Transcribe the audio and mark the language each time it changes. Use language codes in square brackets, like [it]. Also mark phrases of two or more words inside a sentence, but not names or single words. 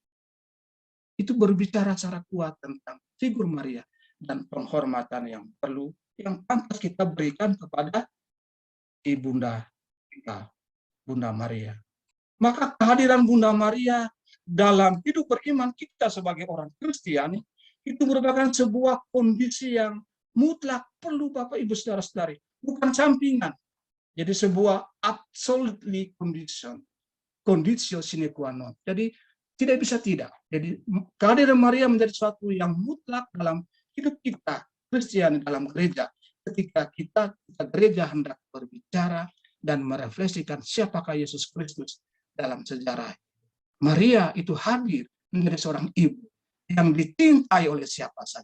[id] Itu berbicara secara kuat tentang figur Maria dan penghormatan yang perlu, yang pantas kita berikan kepada Ibunda kita, Bunda Maria. Maka kehadiran Bunda Maria dalam hidup beriman kita sebagai orang Kristiani itu merupakan sebuah kondisi yang mutlak perlu, Bapak Ibu saudara-saudari, bukan sampingan. Jadi sebuah absolutely [la] conditio sine qua non. [id] Jadi tidak bisa tidak. Jadi kehadiran Maria menjadi sesuatu yang mutlak dalam hidup kita Kristiani dalam gereja. Ketika kita gereja hendak berbicara dan merefleksikan siapakah Yesus Kristus dalam sejarah. Maria itu hadir menjadi seorang ibu yang dicintai oleh siapa saja.